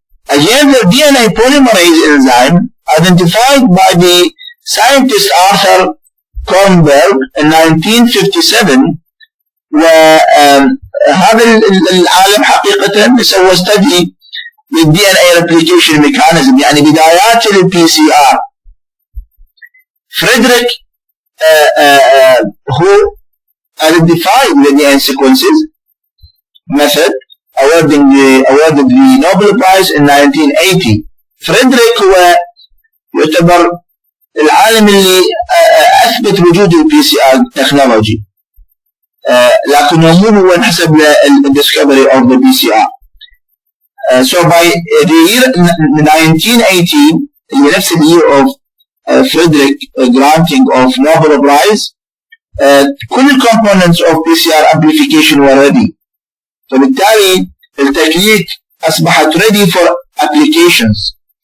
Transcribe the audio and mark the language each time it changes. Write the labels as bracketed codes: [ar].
[en] Again, the DNA polymerase enzyme identified by the scientist Arthur Kornberg in 1957 [ar] وهذا العالم حقيقة سوى [en] study للDNA replication mechanism يعني بدايات PCR. Frederick who identified the DNA sequences method awarded the Nobel Prize in 1980. [ar] Frederick هو يعتبر العالم اللي أثبت وجود [en] PCR technology [ar] لكنه مو هو انحسب للدiscovery of the PCR. [en] So by the year 1918 [ar] اللي نفس [en] year of Frederick granting of Nobel Prize كل components of PCR amplification were ready. [ar] فبالتالي التكنيك أصبحت ready for applications.